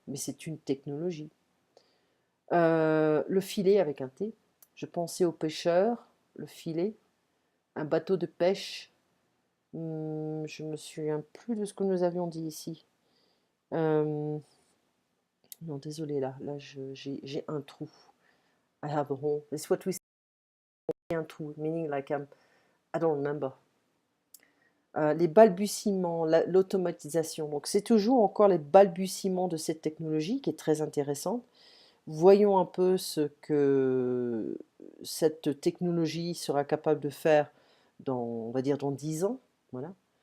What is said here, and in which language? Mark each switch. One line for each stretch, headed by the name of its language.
French: Mais c'est une technologie. Le filet avec un T. Je pensais aux pêcheurs, le filet, un bateau de pêche. Je me souviens plus de ce que nous avions dit ici. Non, désolé, là j'ai un trou.
English: I have a hole. It's what we say, un trou, meaning like I don't remember.
French: Les balbutiements, l'automatisation. Donc c'est toujours encore les balbutiements de cette technologie qui est très intéressante. Voyons un peu ce que cette technologie sera capable de faire dans, on va dire, dans 10 ans. Voilà.